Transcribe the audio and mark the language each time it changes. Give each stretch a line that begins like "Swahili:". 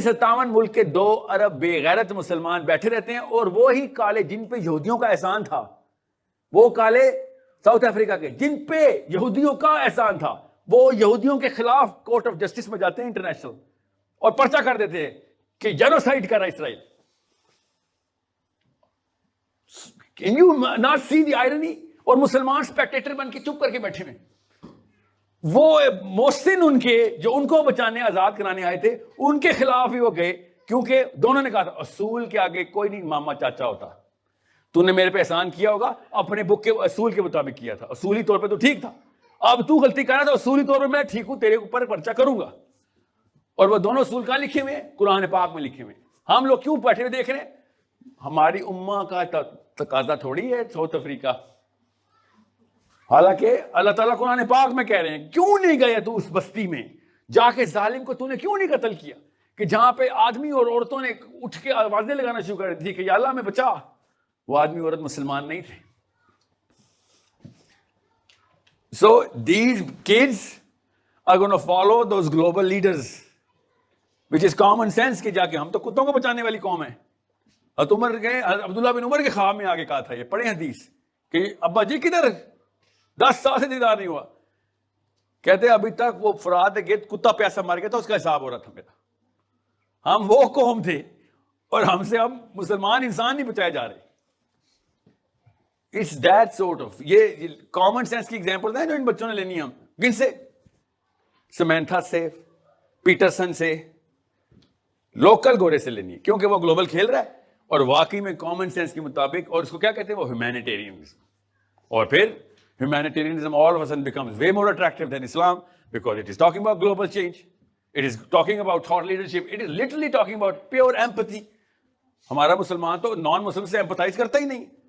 Urdu: 57 ملک کے 2 ارب بے غیرت مسلمان بیٹھے رہتے ہیں, اور وہی کالے جن پہ یہودیوں کا احسان تھا, وہ کالے ساؤتھ افریقہ کے جن پہ یہودیوں کا احسان تھا, وہ یہودیوں کے خلاف کورٹ آف جسٹس میں جاتے ہیں انٹرنیشنل, اور پرچہ کر دیتے ہیں کہ جینوسائیڈ کر رہا ہے اسرائیل.
English: Can you not see the irony?
Urdu: اور مسلمان اسپیکٹیٹر بن کے چپ کر کے بیٹھے ہوئے. وہ محسن ان کے جو ان کو بچانے آزاد کرانے آئے تھے, ان کے خلاف ہی وہ گئے, کیونکہ دونوں نے کہا تھا اصول کے آگے کوئی نہیں ماما چاچا ہوتا. تو نے میرے پہ احسان کیا ہوگا اپنے بک کے اصول کے مطابق کیا تھا, اصولی طور پہ تو ٹھیک تھا, اب تو غلطی کر رہا تھا, اصولی طور پہ میں ٹھیک ہوں, تیرے اوپر پرچہ کروں گا. اور وہ دونوں اصول کہاں لکھے ہوئے ہیں؟ قرآن پاک میں لکھے ہوئے ہیں. ہم لوگ کیوں بیٹھے ہوئے دیکھ رہے ہیں؟ ہماری امہ کا تقاضا تھوڑی ہے ساؤتھ افریقہ. حالانکہ اللہ تعالیٰ قرآن پاک میں کہہ رہے ہیں کیوں نہیں گیا تو اس بستی میں جا کے ظالم کو تو نے کیوں نہیں قتل کیا, کہ جہاں پہ آدمی اور عورتوں نے اٹھ کے آوازیں لگانا شروع کر دی کہ یا اللہ ہمیں بچا. وہ آدمی عورت مسلمان نہیں تھے.
English: So these kids are going to follow those global leaders, which is common sense
Urdu: کہ جا کے ہم تو کتوں کو بچانے والی قوم ہے. حضرت عمر کے عبداللہ بن عمر کے خواب میں آگے کہا تھا, یہ پڑھیں حدیث, کہ ابا جی کدھر, 10 سال سے دیدار نہیں ہوا. کہتے ابھی تک وہ فرات گرد کتا پیاسا مار گیا تھا, اس کا حساب ہو رہا تھا میرا. ہم وہ قوم تھے اور ہم سے اب مسلمان انسان نہیں بچائے جا رہے.
English: It's that sort of,
Urdu: یہ کامن سینس کی ایگزامپل ہیں جو ان بچوں نے لینی ہے. ہم کن سے؟ سمینتھا سے, پیٹرسن سے, لوکل گورے سے لینی ہے, کیونکہ وہ گلوبل کھیل رہا ہے اور واقعی میں کامن سینس کے مطابق. اور اس کو کیا کہتے ہیں وہ ہیومینیٹیرینزم.
English: اور پھر humanitarianism all of a sudden becomes way more attractive than Islam because it is talking about global change. It is talking about thought leadership. It is literally talking about pure empathy.
Urdu: ہمارا مسلمان تو نان مسلم سے empathize کرتا ہی نہیں.